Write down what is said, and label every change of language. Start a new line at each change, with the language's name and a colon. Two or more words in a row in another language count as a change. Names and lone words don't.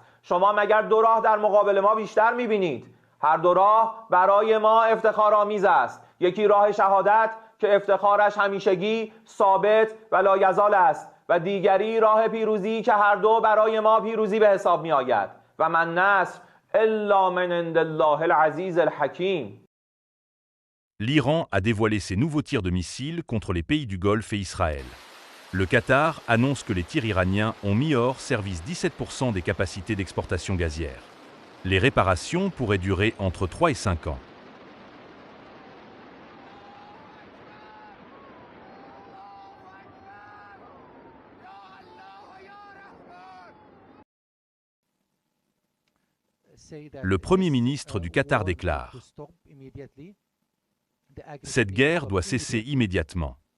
Persian: شما مگر دو راه در مقابل ما بیشتر می‌بینید؟ هر دو راه برای ما افتخارآمیز است. یکی راه شهادت که افتخارش همیشگی، ثابت و لایزال است و دیگری راه پیروزی که هر دو برای ما پیروزی به حساب می آید.
Arabic: و من نصر الا من عند الله العزیز الحکیم.
French: L'Iran a dévoilé ses nouveaux tirs de missiles contre les pays du Golfe et Israël. Le Qatar annonce que les tirs iraniens ont mis hors service 17% des capacités d'exportation gazière. Les réparations pourraient durer entre 3 et 5 ans. Le Premier ministre du Qatar déclare « Cette guerre doit cesser immédiatement.